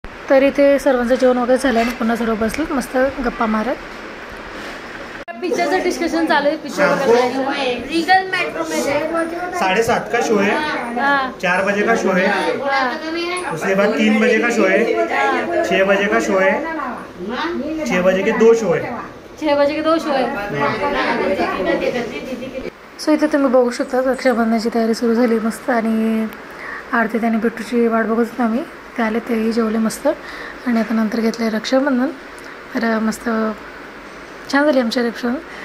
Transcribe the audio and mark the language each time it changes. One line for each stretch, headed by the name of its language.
Marathi: तर इथे सर्वांचं जेवण वगैरे झालं आणि पुन्हा सर्व बसले मस्त गप्पा मारत. पिक्चरचं डिस्कशन चालू आहे. पिक्चर
Hindi: रीगल मेट्रो में 7:30 का शो है, 4 बजे का शो है, उसके बाद 3 बजे का शो है, 6 बजे का शो है, 6 बजे के 2 शो है.
Marathi: 6 बजे के 2 शो आहे. सो इथे तुम्ही बघू शकता रक्षाबंधनाची तयारी सुरू झाली मस्त. आणि आरती आणि बिट्टूची वाट बघत होतो आम्ही. ते आले, तेही जेवले मस्त. आणि आता नंतर घेतलं रक्षाबंधन. तर मस्त छान झाली आमच्या रक्षाबंधन.